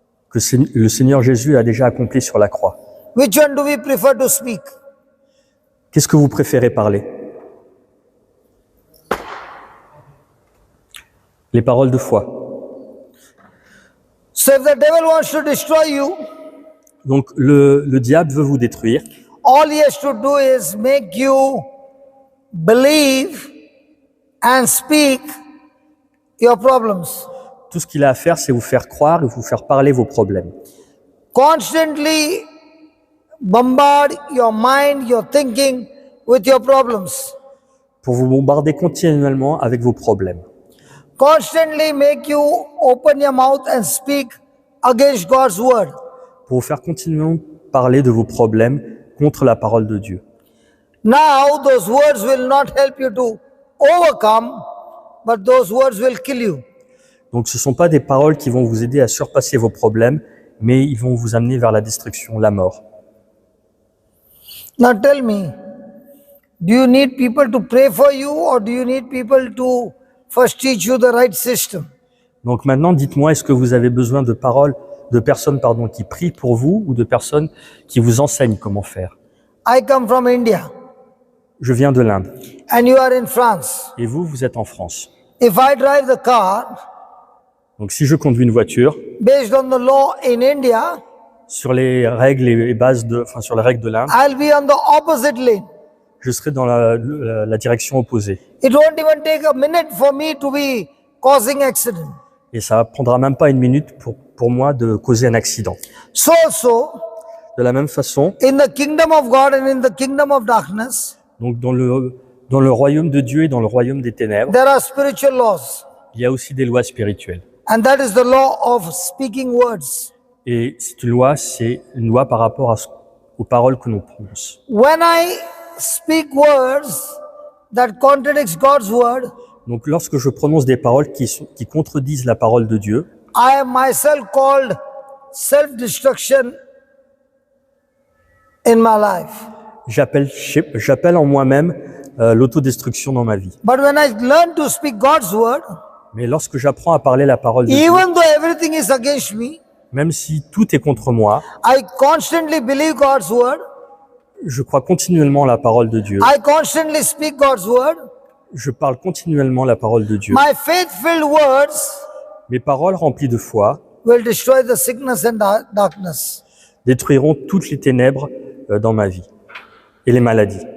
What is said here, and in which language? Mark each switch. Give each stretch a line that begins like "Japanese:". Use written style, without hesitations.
French: que le Seigneur Jésus a déjà accompli sur la croix.
English: Which one do we prefer to speak?
French: Qu'est-ce que vous préférez parler? Les paroles de foi.
English: So if the devil wants to destroy you,
French: Donc le diable veut vous détruire.
English: all he has to do is make you believe and speak your problems.
French: Tout ce qu'il a à faire, c'est vous faire croire et vous faire parler vos problèmes.
English: Constantly bombard your mind, your thinking with your problems.
French: Pour vous bombarder continuellement avec vos problèmes.
English: Constantly make you open your mouth and speak against God's word.
French: Pour vous faire continuellement parler de vos problèmes contre la parole de Dieu.
English: Now those words will not help you to overcome, but those words will kill you.
French: Donc ce ne sont pas des paroles qui vont vous aider à surpasser vos problèmes, mais ils vont vous amener vers la destruction, la mort.
English: Now tell me, do you need people to pray for you or do you need people to first teach you the right system?
French: Donc maintenant, dites-moi, est-ce que vous avez besoin de personnes qui prient pour vous ou de personnes qui vous enseignent comment faire?
English: I come from India
French: Je viens de l'Inde
English: and you are in France.
French: et vous êtes en France.
English: If I drive the car
French: Donc si je conduis une voiture,
English: based on the law in India,
French: sur les règles et bases sur les règles de l'Inde,
English: I'll be on the opposite lane.
French: je serai dans la direction opposée.
English: It won't even take a minute for me to be causing accident.
French: Et ça ne prendra même pas une minute pour moi de causer un accident.
English: So also,
French: De la même façon,
English: in the kingdom of God and in the kingdom of darkness,
French: donc dans le royaume de Dieu et dans le royaume des ténèbres,
English: there are spiritual laws.
French: il y a aussi des lois spirituelles.
English: And that is the law of speaking words.
French: Et c'est une loi par rapport aux paroles que nous prononçons.
English: When I speak words that contradicts God's word,
French: Donc lorsque je prononce des paroles qui contredisent la parole de Dieu,
English: I am myself called self-destruction in my life.
French: j'appelle en moi-même l'autodestruction dans ma vie.
English: But when I learn to speak God's word,
French: Mais lorsque j'apprends à parler la parole de Dieu,
English: even though everything is against me,
French: même si tout est contre moi,
English: I constantly believe God's word.
French: je crois continuellement la parole de Dieu.
English: I constantly speak God's word.
French: Je parle continuellement la parole de Dieu.
English: My faith-filled words
French: Mes paroles remplies de foi
English: will destroy the sickness and darkness.
French: détruiront toutes les ténèbres dans ma vie et les maladies.